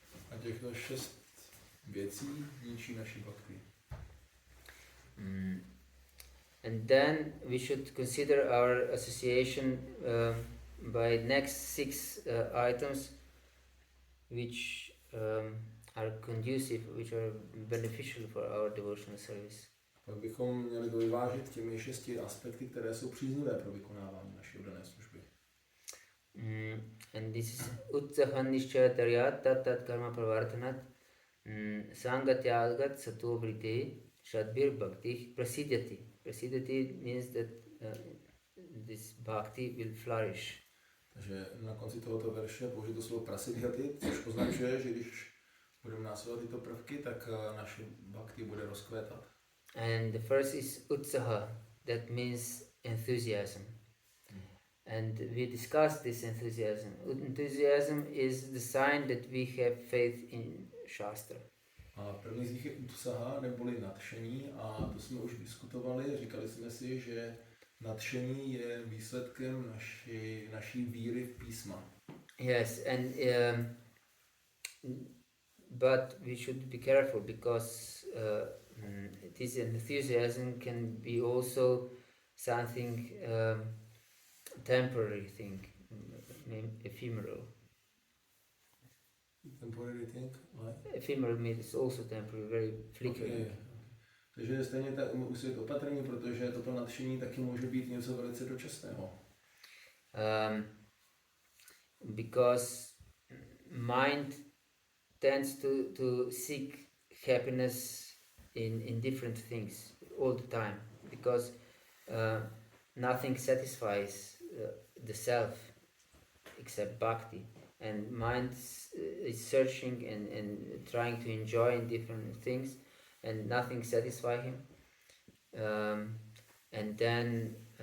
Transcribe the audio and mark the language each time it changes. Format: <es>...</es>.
<cs>A těchto 6 věcí ničí naši bhakti.</cs> <en>And then we should consider our association by next 6 items which are conducive, which are beneficial for our devotional service.</en> <cs>Pak bychom měli to vyvážit těmi 6 aspekty, které jsou příznivé pro vykonávání naší oddané služby.</cs> <en>And this is</en> <sa>Utsahan Nishchaya Taryat Tat Tat Karma Pravartanat Sangatyagat Sato Vriti Shadbir Bhakti Prasidyati.</sa> <en>Prasidyati means that this bhakti will flourish.</en> <cs>Takže na konci tohoto verše použiju to slovo prasidyati, což označuje, že když budeme následovat tyto prvky, tak naše bhakti bude rozkvétat.</cs> <en>And the first is Utsaha, that means enthusiasm. And we discussed this enthusiasm. Enthusiasm is the sign that we have faith in Shastra.</en> <cs>A první z nich je utsaha, neboli nadšení, a to jsme už diskutovali. Říkali jsme si, že nadšení je výsledkem naší víry v písma.</cs> <en>Yes, and but we should be careful because this enthusiasm can be also something temporary thing, ephemeral. Temporary thing, like? Ephemeral means also temporary, very flickering. Okay.</en> <cs>Takže stejně tak musí být opatrný, protože toto nadšení taky může být něco velice dočasného.</cs> <en>Because mind tends to seek happiness in different things all the time, because nothing satisfies the self except bhakti, and mind is searching and trying to enjoy in different things, and nothing satisfies him, and then</en>